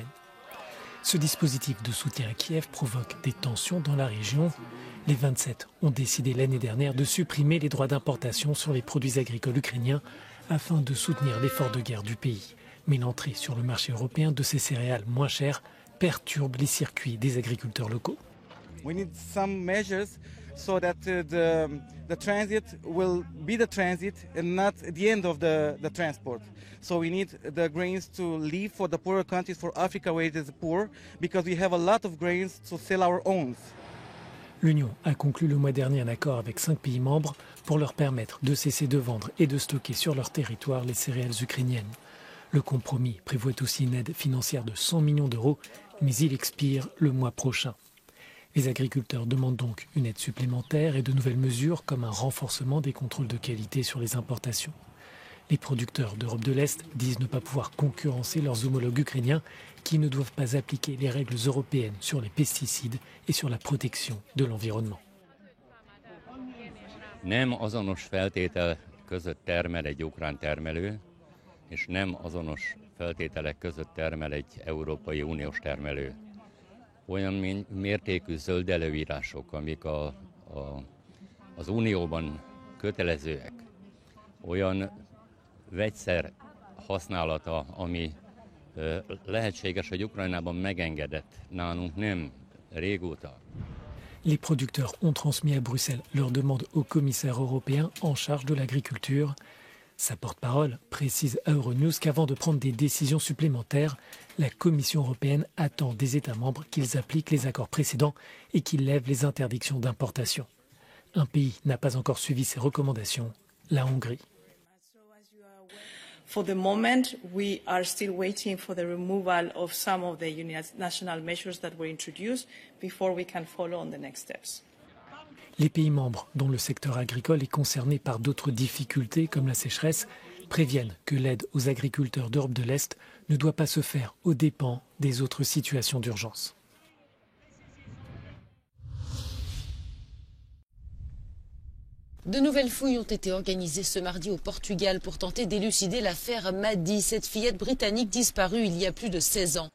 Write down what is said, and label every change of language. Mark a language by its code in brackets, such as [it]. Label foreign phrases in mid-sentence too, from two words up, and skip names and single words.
[fr] Ce dispositif de soutien à Kiev provoque des tensions dans la région. Les 27 ont décidé l'année dernière de supprimer les droits d'importation sur les produits agricoles ukrainiens afin de soutenir l'effort de guerre du pays. Mais l'entrée sur le marché européen de ces céréales moins chères perturbe les circuits des agriculteurs locaux. [en] We need some measures so that the transit will be the transit and not the end of the transport. So we need the grains to leave for the poorer countries, for Africa where it is poor, because we have a lot of grains to sell our own. [fr] L'Union a conclu le mois dernier un accord avec 5 pays membres pour leur permettre de cesser de vendre et de stocker sur leur territoire les céréales ukrainiennes. Le compromis prévoit aussi une aide financière de 100 millions d'euros, mais il expire le mois prochain. Les agriculteurs demandent donc une aide supplémentaire et de nouvelles mesures comme un renforcement des contrôles de qualité sur les importations. Les producteurs d'Europe de l'Est disent ne pas pouvoir concurrencer leurs homologues ukrainiens qui ne doivent pas appliquer les règles européennes sur les pesticides et sur la protection de l'environnement. [hu] Nem azonos feltétel között termel egy ukrán termelő, és nem azonos feltételek között termel egy Európai Uniós termelő. Olyan mértékű zöld előírások, amik az Unióban kötelezőek, olyan vegyszer használata, ami lehetséges, hogy Ukrajnában megengedett, nálunk nem, régóta. [fr] Les producteurs ont transmis à Bruxelles leur demande au commissaire européen en charge de l'agriculture. Sa porte-parole précise à Euronews qu'avant de prendre des décisions supplémentaires, la Commission européenne attend des États membres qu'ils appliquent les accords précédents et qu'ils lèvent les interdictions d'importation. Un pays n'a pas encore suivi ces recommandations, la Hongrie. [en] For the moment, we are still waiting for the removal of some of the national measures that were introduced before we can follow on the next steps. [fr] Les pays membres, dont le secteur agricole est concerné par d'autres difficultés comme la sécheresse, préviennent que l'aide aux agriculteurs d'Europe de l'Est ne doit pas se faire aux dépens des autres situations d'urgence. De nouvelles fouilles ont été organisées ce mardi au Portugal pour tenter d'élucider l'affaire Madi, cette fillette britannique disparue il y a plus de 16 ans.